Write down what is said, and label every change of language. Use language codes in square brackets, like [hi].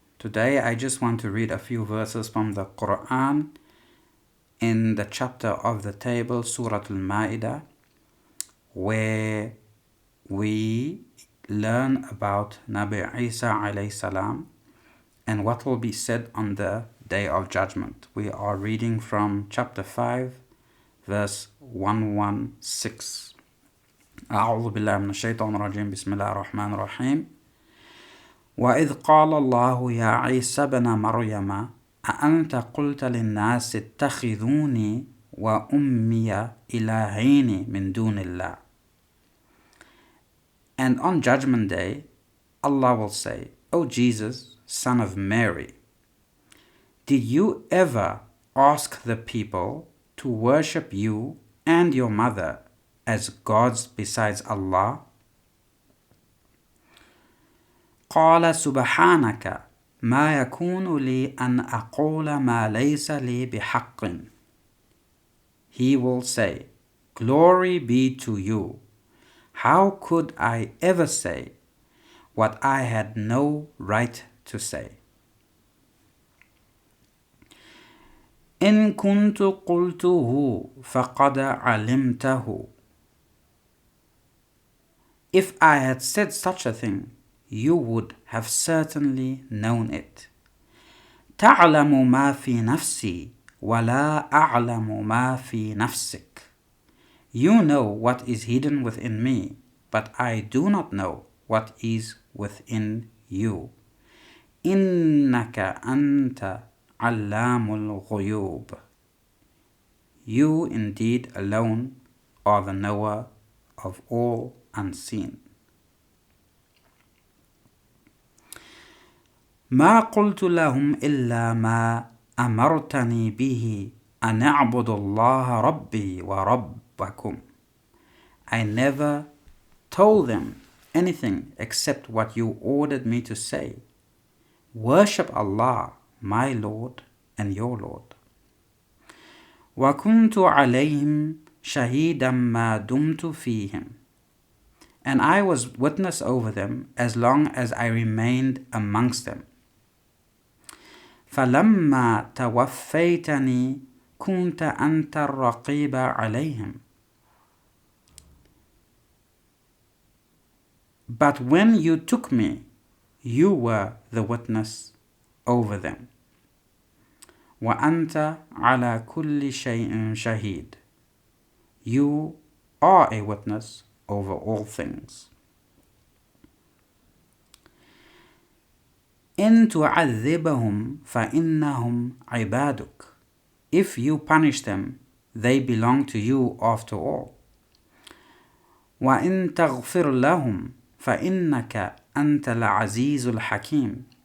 [en] Today I just want to read a few verses from the Quran in the chapter of the table, Surah Al-Ma'idah, where we learn about Nabi Isa alayhi salam and what will be said on the Day of Judgment. We are reading from chapter 5, verse 116. [ar] أعوذ بالله من الشيطان الرجيم بسم الله الرحمن الرحيم وإذ قال الله يا عيسى بن مريم أأنت قلت للناس اتخذوني وأمي إلهين من دون الله. [en] And on Judgment Day, Allah will say, O Jesus, son of Mary, did you ever ask the people to worship you and your mother as gods besides Allah? [ar] قال سبحانك ما يكون لي أن أقول ما ليس لي بحق. [en] He will say, Glory be to you. How could I ever say what I had no right to say? [ar] إن كنت قلته فقد علمته. [en] If I had said such a thing, you would have certainly known it. [ar] تعلم ما في نفسي ولا أعلم ما في نفسك. [en] You know what is hidden within me, but I do not know what is within you. [ar] إنك أنت علام الغيوب. [en] You indeed alone are the knower of all unseen. [ar] ما قلت لهم إلا ما أمرتني به أن أعبدوا الله ربي وربكم. [en] I never told them anything except what you ordered me to say. Worship Allah, my Lord and your Lord. [ar] وكنت عليهم شهيدا ما دمت فيهم. [en] And I was witness over them as long as I remained amongst them. [ar] فلما توفيتني كنت أنت الرقيب عليهم. [en] But when you took me, you were the witness over them. [ar] وأنت على كل شيء شهيد. [en] You are a witness over all things. [ar] إن تعذبهم فإنهم عبادك. [en] If you punish them, they belong to you after all. [ar] وإن تغفر لهم فإنك أنت العزيز الحكيم.